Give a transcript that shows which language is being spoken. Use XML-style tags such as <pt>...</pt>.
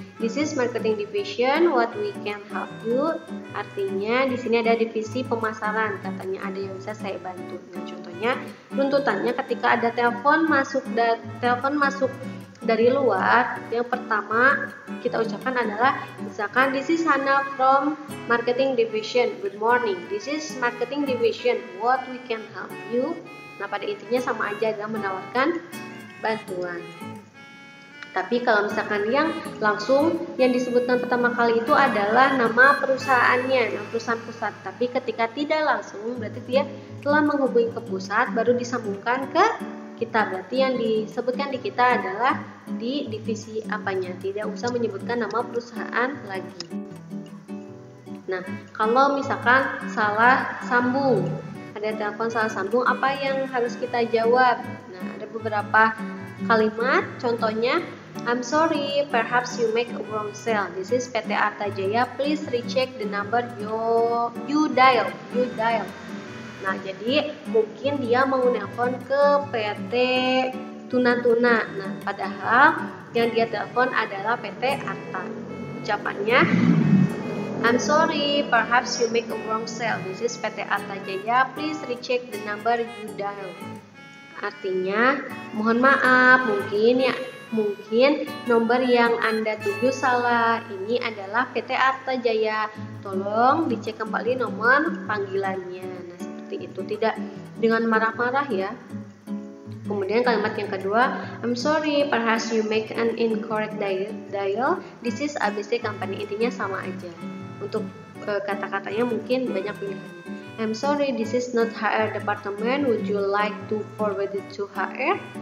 <en>This is marketing division, what we can help you.</en> <id>Artinya di sini ada divisi pemasaran, katanya ada yang bisa saya bantu. Nah, contohnya runtutannya ketika ada telepon masuk dari luar, yang pertama kita ucapkan adalah misalkan</id> <en>this is Hana from marketing division, good morning. This is marketing division, what we can help you.</en> <id>Nah, pada intinya sama aja, adalah menawarkan bantuan. Tapi kalau misalkan yang langsung yang disebutkan pertama kali itu adalah nama perusahaannya, nama perusahaan pusat. Tapi ketika tidak langsung berarti dia telah menghubungi ke pusat baru disambungkan ke kita. Berarti yang disebutkan di kita adalah di divisi apanya, tidak usah menyebutkan nama perusahaan lagi. Nah, kalau misalkan salah sambung, ada telepon salah sambung, apa yang harus kita jawab? Nah, ada beberapa kalimat, contohnya</id> <en>I'm sorry, perhaps you make a wrong sale. This is PT Arta Jaya. Please recheck the number you dial.</en> <id>Nah, jadi mungkin dia mau nelpon ke PT tuna-tuna. Nah, padahal yang dia telepon adalah PT Arta. Ucapannya,</id> <en>I'm sorry, perhaps you make a wrong call. This is PT Arta Jaya. Please recheck the number you dial.</en> <id>Artinya, mohon maaf, mungkin nomor yang Anda tuju salah. Ini adalah PT Arta Jaya. Tolong dicek kembali nomor panggilannya. Nah, seperti itu, tidak dengan marah-marah ya. Kemudian kalimat yang kedua,</id> <en>I'm sorry, perhaps you make an incorrect dial. This is ABC Company.</en> <id>Intinya sama aja. Untuk kata-katanya mungkin banyak pilihannya.</id> <en>I'm sorry, this is not HR department. Would you like to forward it to HR?</en>